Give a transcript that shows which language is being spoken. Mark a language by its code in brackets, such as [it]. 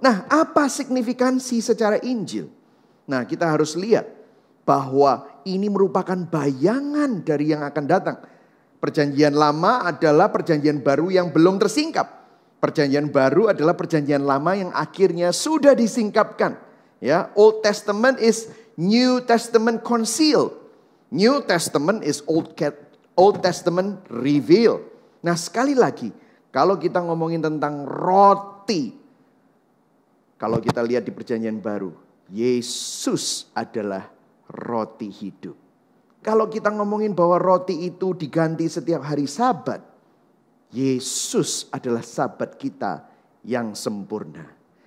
[id] Nah, apa signifikansi secara Injil? Nah, kita harus lihat bahwa ini merupakan bayangan dari yang akan datang. Perjanjian lama adalah perjanjian baru yang belum tersingkap. Perjanjian baru adalah perjanjian lama yang akhirnya sudah disingkapkan. [en] Ya, Old Testament is New Testament concealed. New Testament is Old Testament revealed. [id] Nah, sekali lagi, kalau kita ngomongin tentang roti, kalau kita lihat di perjanjian baru, Yesus adalah roti hidup. Kalau kita ngomongin bahwa roti itu diganti setiap hari Sabat, Yesus adalah Sabat kita yang sempurna.